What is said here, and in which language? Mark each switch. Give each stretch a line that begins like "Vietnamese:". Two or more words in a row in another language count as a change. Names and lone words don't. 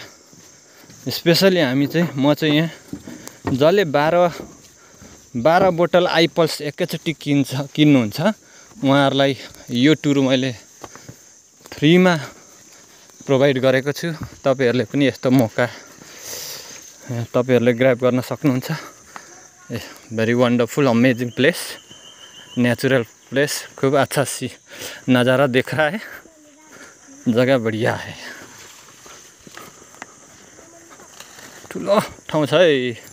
Nepali: स्पेसली म चाहिँ यहाँ जसले 12 बोतल आइपल्स एकैचोटि किन्नुहुन्छ उहाँहरूलाई यो टुर मैले फ्रीमा प्रोभाइड गरेको छु। तपाईहरुले पनि यस्तो मौका तपाईहरुले ग्र्याब गर्न सक्नुहुन्छ।
English: very wonderful amazing place, natural place,
Hindi: खूब अच्छा सी नज़ारा दिख रहा है, जगह बढ़िया है।
Nepali: ठुलो ठाउँ छ है।